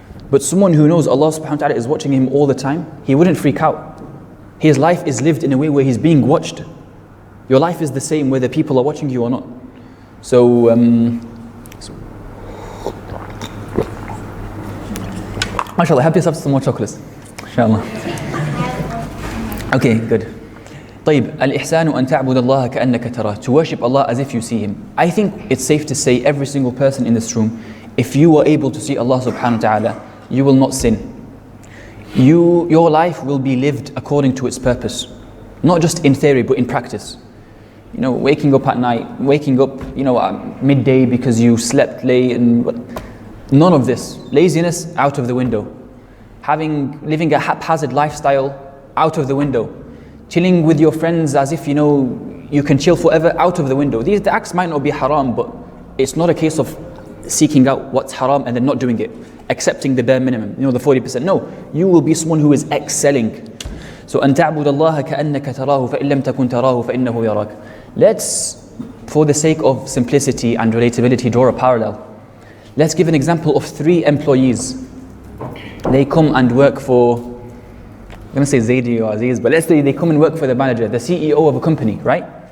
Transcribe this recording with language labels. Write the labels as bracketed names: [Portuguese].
[English] But someone who knows Allah subhanahu wa ta'ala is watching him all the time, he wouldn't freak out. His life is lived in a way where he's being watched. Your life is the same whether people are watching you or not. So, mashallah, help yourself to some more chocolates. Inshallah. Okay, good. [Arabic] طيب, الإحسان أن تعبد الله كأنك تراه. [English] To worship Allah as if you see Him. I think it's safe to say every single person in this room, if you are able to see Allah subhanahu wa ta'ala, you will not sin. Your life will be lived according to its purpose. Not just in theory, but in practice. Waking up at night, waking up, at midday because you slept late, and None of this. Laziness, out of the window. Living a haphazard lifestyle, out of the window. Chilling with your friends as if you can chill forever, out of the window. The acts might not be haram, but it's not a case of seeking out what's haram and then not doing it, accepting the bare minimum, the 40%. No, you will be someone who is excelling. [Arabic] So أن تعبد الله كأنك تراه فإن لم تكن تراه فإنه يراك. [English] Let's, for the sake of simplicity and relatability, draw a parallel. Let's give an example of 3 employees. They come and work for, I'm going to say Zaidi or Aziz, but let's say they come and work for the manager, the CEO of a company, right?